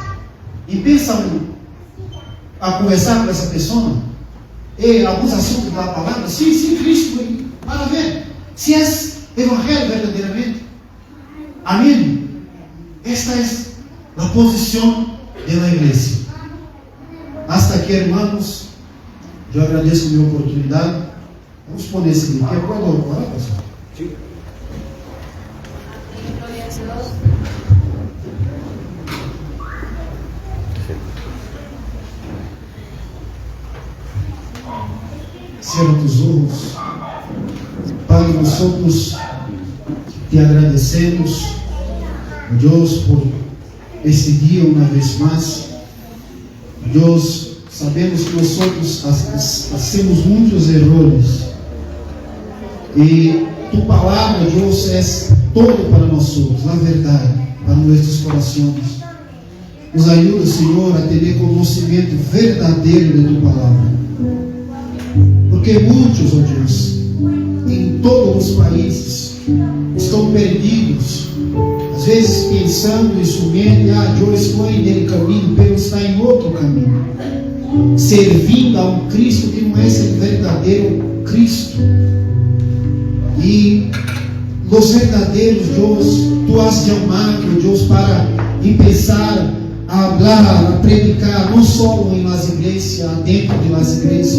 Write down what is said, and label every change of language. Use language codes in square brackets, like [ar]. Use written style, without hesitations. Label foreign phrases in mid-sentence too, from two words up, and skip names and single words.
[pt] E pensa a conversar com essa pessoa, e alguns assuntos da palavra, sim, Cristo, para ver se é evangelho verdadeiramente. Amém? Esta é a posição da igreja. [es] Hasta aqui, [pt] irmãos, eu agradeço a minha oportunidade. Vamos pôr esse aqui. Pode orar, pastor? Sim. [es] Cierra tus olhos. [pt] Pai, nós te agradecemos, Deus, por esse dia uma vez mais. Deus, sabemos que nós hacemos muitos erros e tu palavra, Deus, é todo para nós, na verdade. [es] para nuestros corazones. Nos ayuda, Señor, a tener conocimiento verdadero de tu palabra. Porque muchos, oh Dios, [pt] em todos os países, estão perdidos. Às vezes pensando em sua mente, eu estou em caminho, mas está em outro caminho. Servindo a um Cristo que não é esse verdadeiro Cristo. E os verdadeiros Deus, [es] tu has [pt] chamado, Deus, [es] para empezar [pt] a falar, a predicar, não só em las igrejas, dentro de las igrejas.